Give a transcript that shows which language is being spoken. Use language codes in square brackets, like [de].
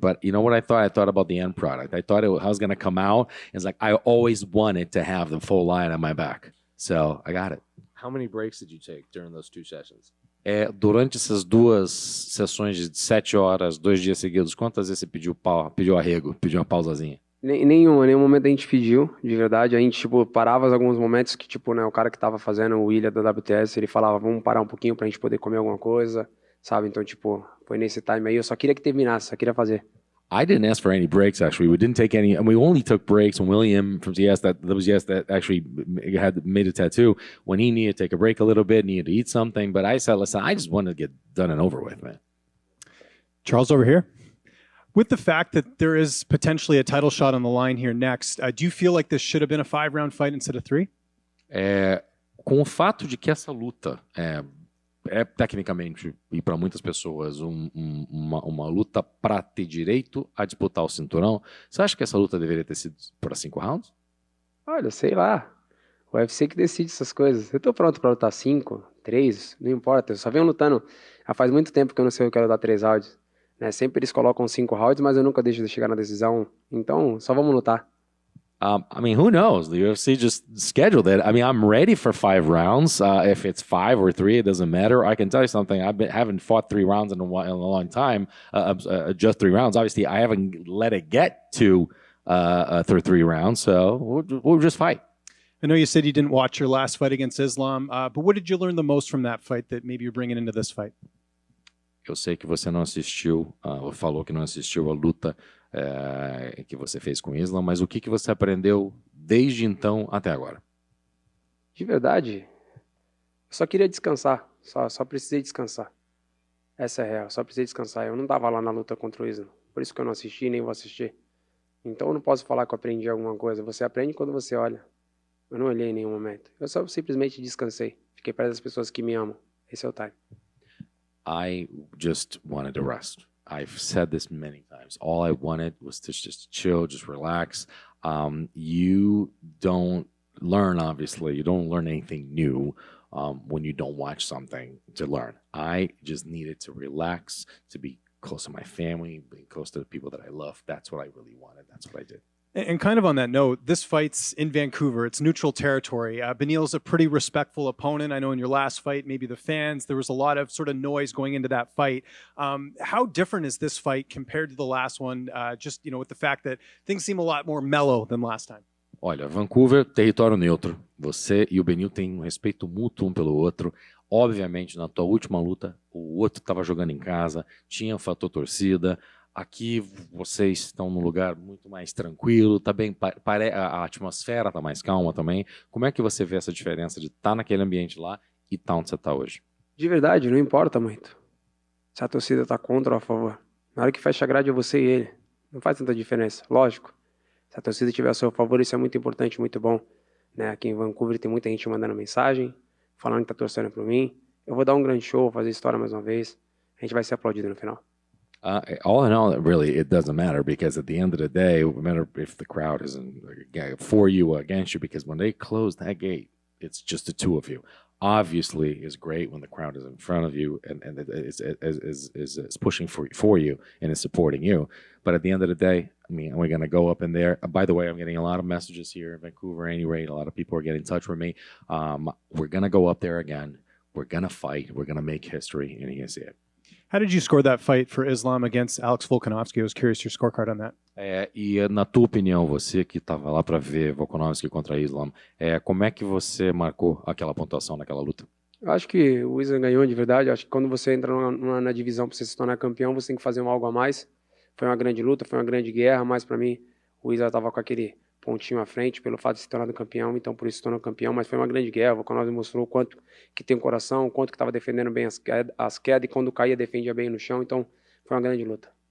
[en] But you know what I thought? I thought about the end product. I thought I was going to come out. It's like I always wanted to have the full line on my back. So I got it. How many breaks did you take during those 2 sessions? [pt] Durante essas 2 sessões de 7 horas, 2 dias seguidos, quantas vezes você pediu arrego, pediu uma pausazinha? Nenhum momento a gente pediu, de verdade. A gente, tipo, parava alguns momentos que, tipo, né, o cara que tava fazendo o William da WTS, ele falava, vamos parar um pouquinho pra gente poder comer alguma coisa, sabe? Então, tipo, foi nesse time aí. Eu só queria que terminasse, só queria fazer. [en] I didn't ask for any breaks, actually. We didn't take any, and we only took breaks when William from ZS, that actually had made a tattoo, when he needed to take a break a little bit, needed to eat something. But I said, listen, I just wanted to get done and over with, man. Charles, over here. With the fact that there is potentially a title shot on the line here next, do you feel like this should have been a 5-round fight instead of 3? [pt] Com o fato de que essa luta é tecnicamente, e para muitas pessoas, uma luta para ter direito a disputar o cinturão, você acha que essa luta deveria ter sido para 5 rounds? Olha, sei lá. O UFC que decide essas coisas. Eu tô pronto pra lutar 5, 3, não importa. Eu só venho lutando. Já faz muito tempo que eu não sei o que eu quero dar 3 rounds. Né? Sempre eles colocam 5 rounds, mas eu nunca deixo de chegar na decisão. Então, só vamos lutar. [en] I mean, who knows? The UFC just scheduled it. I mean, I'm ready for 5 rounds. If it's 5 or 3, it doesn't matter. I can tell you something. Haven't fought 3 rounds in a long time. Just 3 rounds. Obviously, I haven't let it get to 3 rounds. So we'll just fight. I know you said you didn't watch your last fight against Islam, but what did you learn the most from that fight that maybe you're bringing into this fight? [pt] Eu sei que você não assistiu, falou que não assistiu a luta que você fez com o Islam, mas o que você aprendeu desde então até agora? De verdade, eu só queria descansar. Só precisei descansar. Essa é a real, só precisei descansar. Eu não estava lá na luta contra o Islam, por isso que eu não assisti nem vou assistir. Então eu não posso falar que eu aprendi alguma coisa. Você aprende quando você olha. Eu não olhei em nenhum momento. Eu só simplesmente descansei. Fiquei perto das pessoas que me amam. Esse é o time. [en] I just wanted to rest. I've said this many times. All I wanted was to just chill, just relax. You don't learn, obviously. You don't learn anything new when you don't watch something to learn. I just needed to relax, to be close to my family, being close to the people that I love. That's what I really wanted. That's what I did. And kind of on that note, this fight's in Vancouver. It's neutral territory. Beneil's a pretty respectful opponent. I know in your last fight, maybe the fans, there was a lot of sort of noise going into that fight. How different is this fight compared to the last one? Just, with the fact that things seem a lot more mellow than last time. [pt] Olha, Vancouver, território neutro. Você e o Beneil têm um respeito mútuo um pelo outro. Obviamente, na tua última luta, o outro estava jogando em casa, tinha o fator torcida. Aqui vocês estão num lugar muito mais tranquilo, tá bem, a atmosfera está mais calma também. Como é que você vê essa diferença de estar naquele ambiente lá e estar onde você está hoje? De verdade, não importa muito se a torcida está contra ou a favor. Na hora que fecha a grade é você e ele. Não faz tanta diferença, lógico. Se a torcida estiver a seu favor, isso é muito importante, muito bom. Né? Aqui em Vancouver tem muita gente mandando mensagem, falando que está torcendo por mim. Eu vou dar um grande show, fazer história mais uma vez. A gente vai ser aplaudido no final. [en] All in all, really, it doesn't matter because at the end of the day, it doesn't matter if the crowd isn't for you or against you, because when they close that gate, it's just the two of you. Obviously, it's great when the crowd is in front of you and is pushing for you and is supporting you. But at the end of the day, I mean, we're going to go up in there. By the way, I'm getting a lot of messages here in Vancouver anyway. A lot of people are getting in touch with me. We're going to go up there again. We're going to fight. We're going to make history, and you're going to see it. How did you score that fight for Islam against Alex Volkanovski? I was curious your scorecard on that. [pt] E na tua opinião, você que estava lá para ver Volkanovski contra Islam, como é que você marcou aquela pontuação naquela luta? Eu acho que o Islam ganhou de verdade. Eu acho que quando você entra na divisão para você se tornar campeão, você tem que fazer algo a mais. Foi uma grande luta, foi uma grande guerra, mas para mim o Islam estava com aquele pontinho à frente pelo fato de se tornar campeão, então por isso se tornou campeão, mas foi uma grande guerra. O Volkanovski mostrou o quanto que tem coração, o quanto que estava defendendo bem as quedas e quando caía defendia bem no chão, então foi uma grande luta.